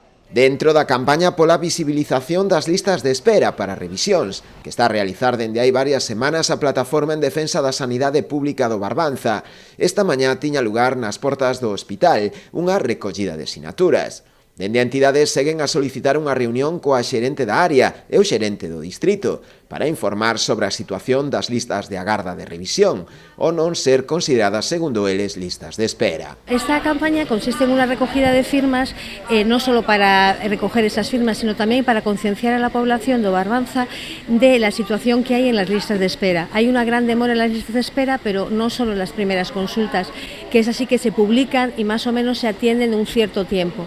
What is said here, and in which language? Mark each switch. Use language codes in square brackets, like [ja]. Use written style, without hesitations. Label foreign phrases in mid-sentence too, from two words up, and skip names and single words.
[gl] Dentro da campaña pola visibilización das listas de espera para revisións, que está a realizar dende hai varias semanas a plataforma en defensa da sanidade pública do Barbanza, esta mañá tiña lugar nas portas do hospital unha recollida de sinaturas. Dende a entidade seguen a solicitar unha reunión coa xerente da área e o xerente do distrito para informar sobre a situación das listas de agarda de revisión ou non ser consideradas, segundo eles, listas de espera. [es] Esta campaña consiste en una recogida de firmas, no solo para recoger esas firmas, sino también para concienciar a la población de Barbanza de la situación que hay en las listas de espera. Hay una gran demora en las listas de espera, pero no solo en las primeras consultas, que es así que se publican y más o menos se atienden en un cierto tiempo.